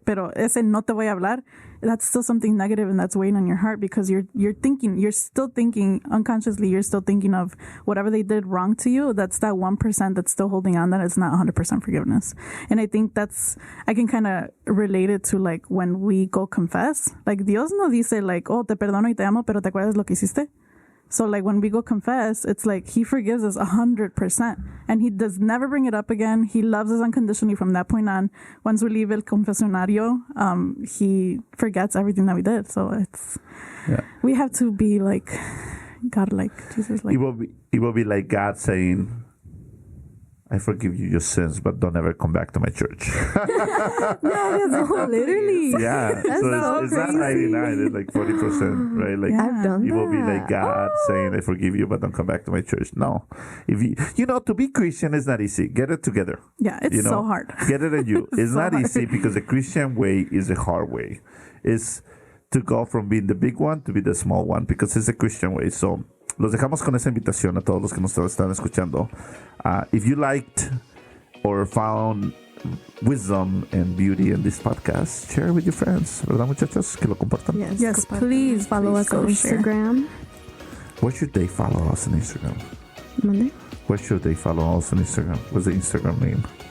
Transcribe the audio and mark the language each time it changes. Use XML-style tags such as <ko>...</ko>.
<es>Pero ese no te voy a hablar,</es> <en>that's still something negative and that's weighing on your heart because you're still thinking unconsciously, you're still thinking of whatever they did wrong to you. That's that 1% that's still holding on, that it's not 100% forgiveness. And I think I can kind of relate it to like when we go confess.</en> <es>Like Dios no dice like, oh, te perdono y te amo, pero te acuerdas lo que hiciste?</es> <en>So like when we go confess, it's like he forgives us 100% and he does never bring it up again. He loves us unconditionally from that point on. Once we leave</en> <es>el confesionario,</es> <en>he forgets everything that we did. So we have to be like God, like Jesus. Like it will be like God saying, I forgive you your sins, but don't ever come back to my church. No, literally. Yeah. So it's not 99, it's like 40%, right? Like I've done it will be like God saying, I forgive you, but don't come back to my church. No. If to be Christian is not easy. Get it together. Yeah, it's so hard. Get it in you. It's so not easy because the Christian way is a hard way. It's to go from being the big one to be the small one because it's a Christian way.</en> <es>So los dejamos con esa invitación a todos los que nos están escuchando.</es> <en>If you liked or found wisdom and beauty in this podcast, share with your friends.</en> <es>¿Verdad, muchachos? Que lo compartan.</es> <en>Yes, please follow us on Instagram. Where should they follow us on Instagram? Monday. Where should they follow us on Instagram? What's the Instagram name?</en>